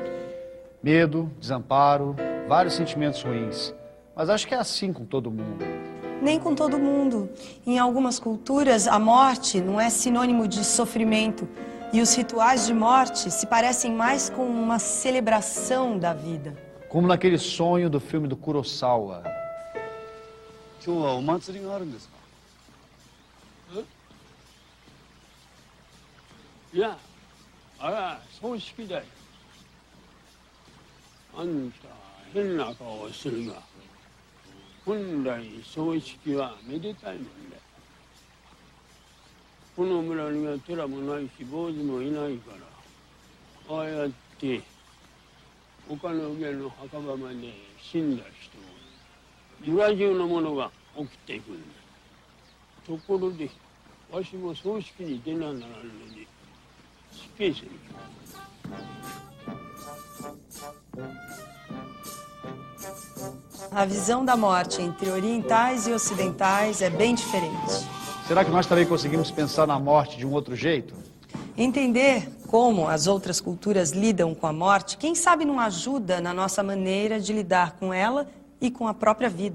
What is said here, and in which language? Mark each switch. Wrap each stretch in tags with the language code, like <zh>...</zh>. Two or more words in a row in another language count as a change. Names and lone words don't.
<pt>Medo, desamparo, vários sentimentos ruins. Mas acho que é assim com todo mundo. Nem com todo mundo. Em algumas culturas, a morte não é sinônimo de sofrimento. E os rituais de morte se parecem mais com uma celebração da vida. Como naquele sonho do filme do Kurosawa.</pt> <ja>今日はお祭りがあるんですか？いや、あら、葬式だよ。あんた、変な顔をするが、本来葬式はめでたいもんだよ。この村には寺もないし、坊主もいないから、ああやって丘の上の墓場まで死んだ人を村中の者が送っていくんだ。ところで、わしも葬式に出なならんので、死刑囚に。</ja> <pt>A visão da morte entre orientais e ocidentais é bem diferente. Será que nós também conseguimos pensar na morte de um outro jeito? Entender como as outras culturas lidam com a morte, quem sabe não ajuda na nossa maneira de lidar com ela e com a própria vida.</pt>